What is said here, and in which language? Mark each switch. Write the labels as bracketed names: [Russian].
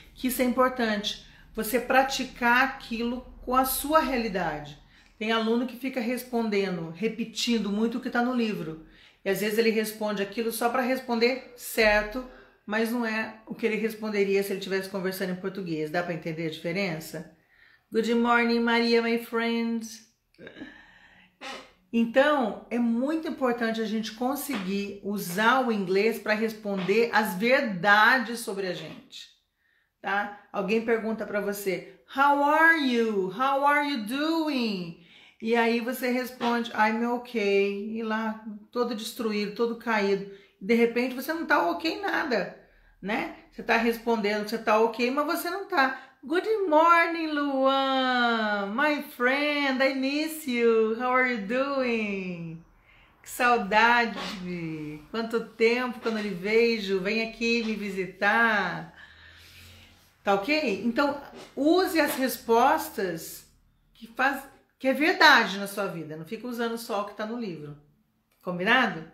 [Portuguese] Que isso é importante, você praticar aquilo com a sua realidade. Tem aluno que fica respondendo, repetindo muito o que está no livro. E às vezes ele responde aquilo só para responder certo, mas não é o que ele responderia se ele estivesse conversando em português. Dá para entender a diferença? [English] Good morning, Maria, my friend. [Portuguese] Então, é muito importante a gente conseguir usar o inglês para responder as verdades sobre a gente, tá? Alguém pergunta para você, [English] how are you? How are you doing? [Portuguese] E aí você responde, [English] I'm okay. [Portuguese] E lá, todo destruído, todo caído. De repente, você não tá ok nada, né? Você tá respondendo que você tá ok, mas você não tá. [English] Good morning, Luan, my friend, I miss you, how are you doing? [Portuguese] Que saudade, quanto tempo que eu não lhe vejo, vem aqui me visitar, tá ok? Então, use as respostas que é verdade na sua vida, não fica usando só o que tá no livro, combinado?